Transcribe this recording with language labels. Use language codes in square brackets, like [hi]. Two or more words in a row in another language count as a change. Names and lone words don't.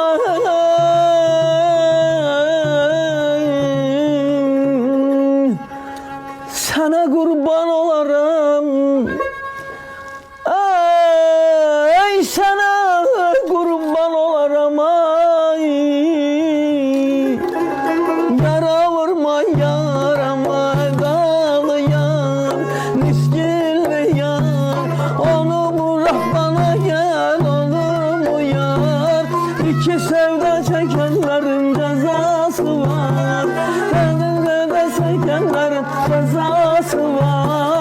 [az] Sənə qurban olaram, ey sənə qurban olaram, ay. Yara vurma yarama, qalıyam, niskilliyam. [tr] Onu bırak bana gel, olur mu yar? İki sevda çekenlerin cezası var, benim de çekenlerin cezası var.